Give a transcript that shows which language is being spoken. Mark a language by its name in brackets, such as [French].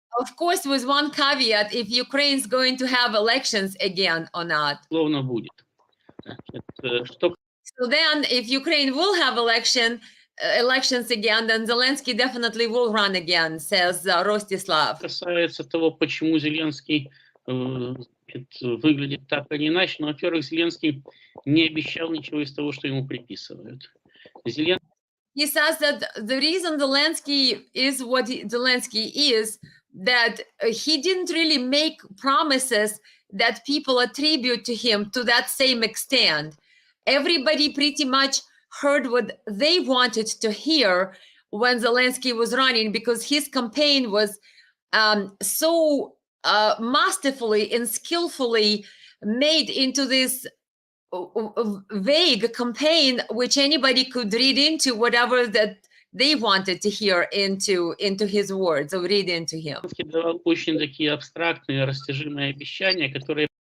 [English] Of course, with one caveat, if Ukraine is going to have elections again or not. [Russian] будет. Что [English] So then, if Ukraine will have elections again, then Zelensky definitely will run again, says Rostislav. [Russian] касается того, почему Зеленский выглядит так, а не иначе, но, во-первых, Зеленский не обещал ничего из того, что ему приписывают. [English] He says that the reason Zelensky is what Zelensky is, that he didn't really make promises that people attribute to him to that same extent. Everybody pretty much heard what they wanted to hear when Zelensky was running, because his campaign was so masterfully and skillfully made into this vague campaign, which anybody could read into whatever that they wanted to hear into his words, or read into him. [Russian] Давал очень такие абстрактные, растяжимые обещания, которые